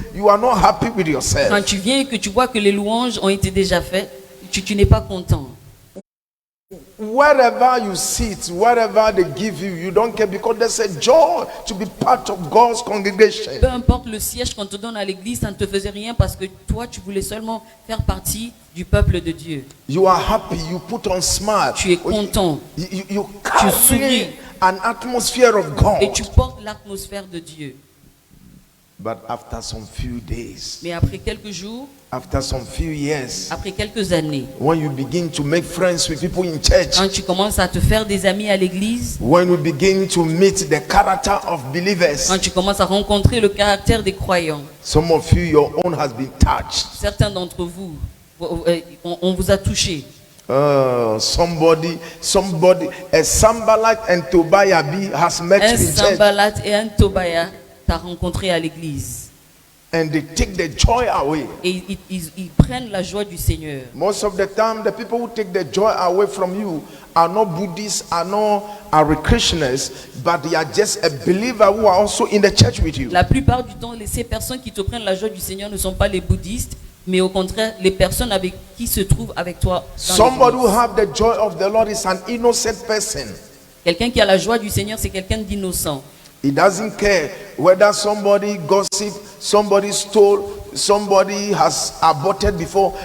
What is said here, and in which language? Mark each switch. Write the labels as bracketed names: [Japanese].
[English] You are not happy with [French] Quand [English] yourself. [French] tu viens et que tu vois que les louanges ont été déjà faites, tu n'es pas content. [English] Wherever you sit, whatever they give you, you don't care because there's a joy to be part of God's congregation. [French] Peu importe le siège qu'on te donne à l'église, ça ne te faisait rien parce que toi, tu voulais seulement faire partie du peuple de Dieu. [English] You are happy, you put on smile. [French] Tu es content. [English] You [French] souris. [English] carry an atmosphere of [French] Et [English] God. [French] tu portes l'atmosphère de Dieu. [English] But after some few days, [French] Mais après quelques jours, [English] after some few years, [French] après quelques années, [English] when you begin to make friends with people in church, [French] quand tu commences à te faire des amis à l'église, [English] when you begin to meet the character of believers, [French] quand tu commences à rencontrer le caractère des croyants, [English] some of you, your own has been touched. [French] certains d'entre vous, on vous a touché. [English] Somebody, a Sanballat and Tobiah has met [French] Un [English] you in church, [French] Sanballat et un Tobia t'a rencontré à l'église. [English] and they take the joy away. [French] Et ils prennent la joie du Seigneur. [English] Most of the time, the people who take the joy away from you are not Buddhists, are Christians, but they are just a believer who are also in the church with you. [French] La plupart du temps, ces personnes qui te prennent la joie du Seigneur ne sont pas les bouddhistes, mais au contraire, les personnes avec qui se trouvent avec toi dans [English] Somebody who [French] l'église. [English] have the joy of the Lord is an innocent person. [French] Quelqu'un qui a la joie du Seigneur, c'est quelqu'un d'innocent. [English] He doesn't care whether somebody gossip, somebody stole, somebody has aborted before.